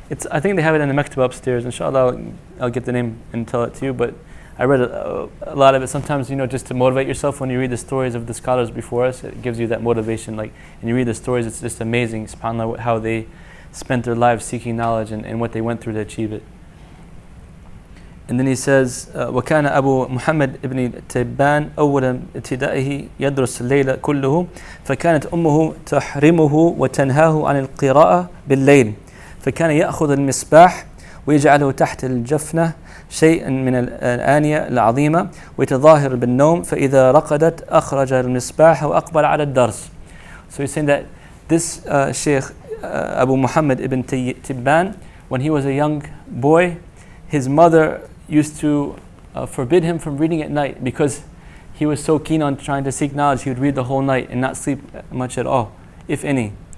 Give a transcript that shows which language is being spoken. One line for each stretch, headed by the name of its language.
English: I think they have it in the Mektaba upstairs. Inshallah, I'll get the name and tell it to you, but I read a lot of it. Sometimes, just to motivate yourself when you read the stories of the scholars before us, it gives you that motivation. And you read the stories, it's just amazing, subhanAllah, how they spent their lives seeking knowledge and what they went through to achieve it. And then he says,
Arabic: وكان أبو محمد ابن تبان أول ابتدائه يدرس الليل كله فكانت أمه تحرمه وتنهاه عن القراءة بالليل فكان يأخذ المصباح ويجعله تحت الجفنة شيئا من الآنية العظيمة ويتظاهر بالنوم فإذا رقدت أخرج المصباح وأقبل على الدرس.
English: So he's saying that this Sheikh Abu Muhammad ibn Tibban, when he was a young boy, his mother used to forbid him from reading at night because he was so keen on trying to seek knowledge. He would read the whole night and not sleep much at all, if any.